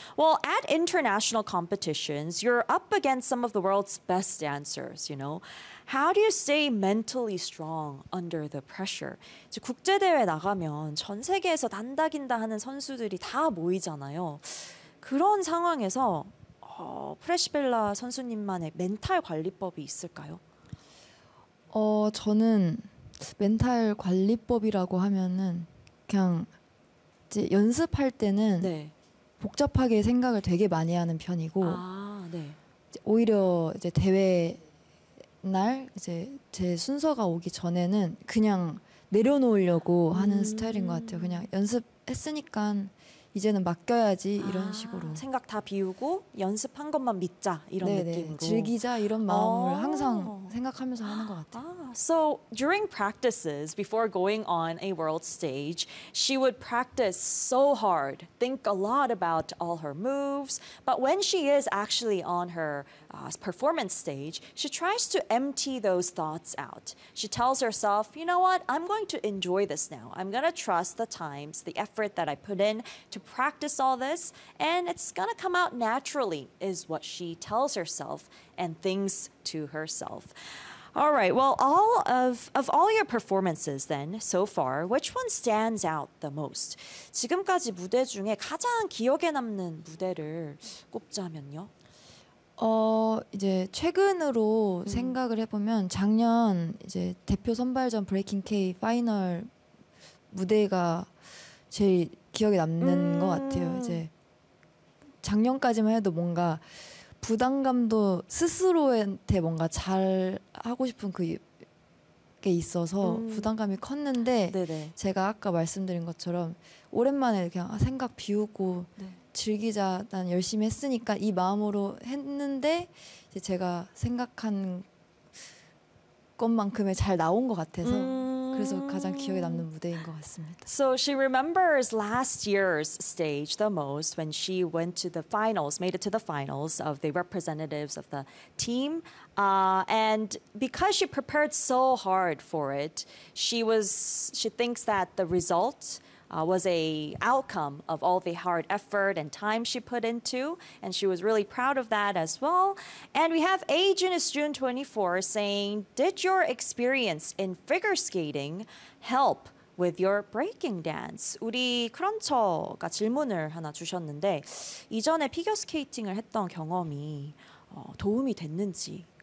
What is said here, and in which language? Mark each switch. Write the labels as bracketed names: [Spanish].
[English] Well, at international competitions, you're up against some of the world's best dancers, you know. How do you stay mentally strong under the pressure? [Korean] 이제 국제대회 나가면 전 세계에서 단다긴다 하는 선수들이 다 모이잖아요. 그런 상황에서 프레시벨라 선수님만의 멘탈 관리법이 있을까요? 저는 멘탈 관리법이라고 하면은 그냥 이제 연습할 때는 네. 복잡하게 생각을 되게 많이 하는 편이고 네. 오히려 이제 대회 날 이제 제 순서가 오기 전에는 그냥 내려놓으려고 하는 스타일인 것 같아요. 그냥 연습했으니까 이제는 맡겨야지 이런 식으로 생각 다 비우고 연습한 것만 믿자 이런 네네, 느낌으로 즐기자 이런 마음을 항상 생각하면서 하는 것 같아요. [English] So during practices before going on a world stage, she would practice so hard, think a lot about all her moves. But when she is actually on her performance stage, she tries to empty those thoughts out. She tells herself, you know what, I'm going to enjoy this now. I'm going to trust the times, the effort that I put in to practice all this, and it's going to come out naturally, is what she tells herself and thinks to herself. All right, well, all of all your performances then, so far, which one stands out the most? [Korean] 지금까지 무대 중에 가장 기억에 남는 무대를 꼽자면요? 이제 최근으로 생각을 해보면 작년 이제 대표 선발전 브레이킹 K 파이널 무대가 제일 기억에 남는 것 같아요. 이제 작년까지만 해도 뭔가 부담감도 스스로한테 뭔가 잘 하고 싶은 그게 있어서 부담감이 컸는데 네네. 제가 아까 말씀드린 것처럼 오랜만에 그냥 생각 비우고 네. 즐기자 난 열심히 했으니까 이 마음으로 했는데 이제 제가 생각한 것만큼의 잘 나온 것 같아서 그래서 가장 기억에 남는 무대인 것 같습니다. [English] So she remembers last year's stage the most when she went to the finals, made it to the finals of the representatives of the team. And because she prepared so hard for it, she thinks that the result was a outcome of all the hard effort and time she put into, and she was really proud of that as well. And we have Agent is June 24 saying, did your experience in figure skating help with your breaking dance? [Korean] 우리 크런처가 질문을 하나 주셨는데 이전에 피겨 스케이팅을 했던 경험이 도움이 됐는지